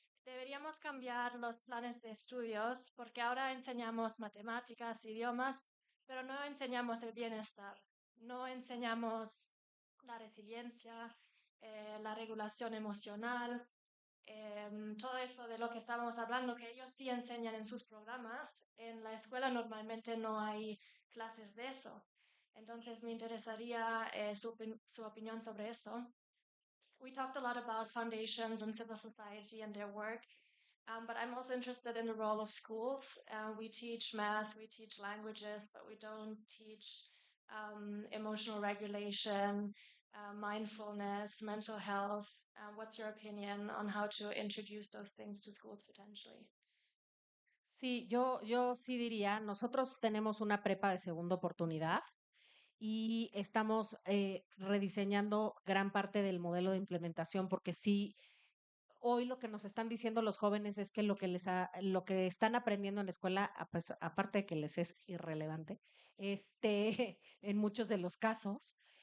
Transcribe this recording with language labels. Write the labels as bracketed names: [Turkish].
[Spanish] Deberíamos cambiar los planes de estudios porque ahora enseñamos matemáticas, idiomas, pero no enseñamos el bienestar, no enseñamos la resiliencia, la regulación emocional, todo eso de lo que estábamos hablando, que ellos sí enseñan en sus programas. En la escuela normalmente no hay clases de eso. Entonces me interesaría su opinión sobre esto. [English] We talked a lot about foundations and civil society and their work, but I'm also interested in the role of schools. We teach math, we teach languages, but we don't teach emotional regulation, mindfulness, mental health. What's your opinion on how to introduce those things to schools potentially? [Spanish] Sí, yo sí diría, nosotros tenemos una prepa de segunda oportunidad y estamos rediseñando gran parte del modelo de implementación porque sí, hoy lo que nos están diciendo los jóvenes es que lo que están aprendiendo en la escuela, aparte de que les es irrelevante, en muchos de los casos,